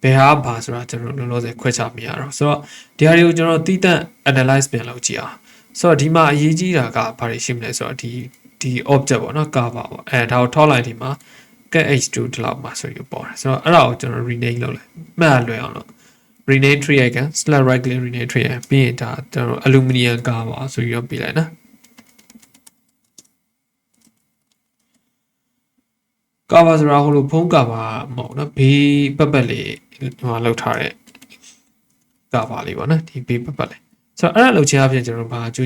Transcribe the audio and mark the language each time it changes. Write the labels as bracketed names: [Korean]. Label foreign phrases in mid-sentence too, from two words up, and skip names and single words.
[Burmese] ယ်ဟာဘာဆိုတာကျွန်တော်လောလောဆယ်ခွဲခြားမရတော့ဆိုတော့ဒီဟာတွေကိုကျွန်တော်တည်တံ့ analyze ပြန်လုပ်ကြည့်အောင်ဆိုတော့ဒီမှာအရေးကြီးတာကဘာတွေရှိမလဲဆိုတော့ဒီ object ပေါ့နော် cover ပေါ့ဒါကိုထောက်လိုက်ဒီမှာ [English] get h2 [Burmese] ဒီလောက်မှာဆိုပြီးပေါ်တယ်ဆိုတော့အဲ့ဒါကိုကျွန်တော် rename လုပ်လိုက်မှတ်လွယ်အောင်လို့ [English] rename tree icon select right click rename tree icon [Burmese] ပြီးရင်ဒါကျွန်တော် [English] aluminum cover [Burmese] ဆိုပြီးတော့ပြလိုက်နော် ကာဗာဆိုတာဟိုလိုဖုံးကာဗာမဟုတ်နော်ဘေးပတ်ပတ်လေးဟိုလောက်ထားတဲ့ကာဗာလေးပေါ့နော်ဒီဘေးပတ်ပတ်လေးဆိုတော့အဲ့ဒါလောက်ချင်အပြင်ကျွန်တော်ဘာကြိုး